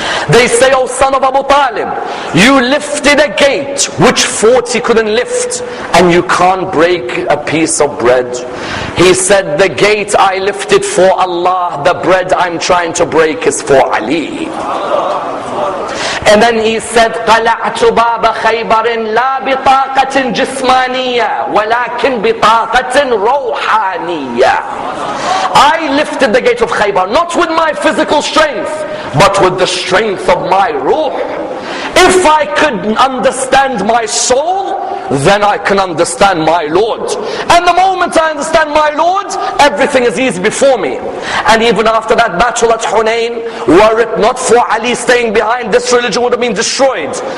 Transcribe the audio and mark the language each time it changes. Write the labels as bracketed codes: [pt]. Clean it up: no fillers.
[en] They say, oh son of Abu Talib, you lifted a gate which 40 couldn't lift, and you can't break a piece of bread. He said, the gate I lifted for Allah, the bread I'm trying to break is for Ali. And then he said, [ar] قَلَعْتُ بَابَ خَيْبَرٍ لَا بِطَاقَةٍ جِسْمَانِيَّةٍ وَلَكِنْ بِطَاقَةٍ رَوْحَانِيَّةٍ. [en] I lifted the gate of Khaybar, not with my physical strength, but with the strength of my ruh. If I could understand my soul, then I can understand my Lord. And the moment moment I understand my Lord, everything is easy before me. And even after that battle at Hunayn, were it not for Ali staying behind, this religion would have been destroyed.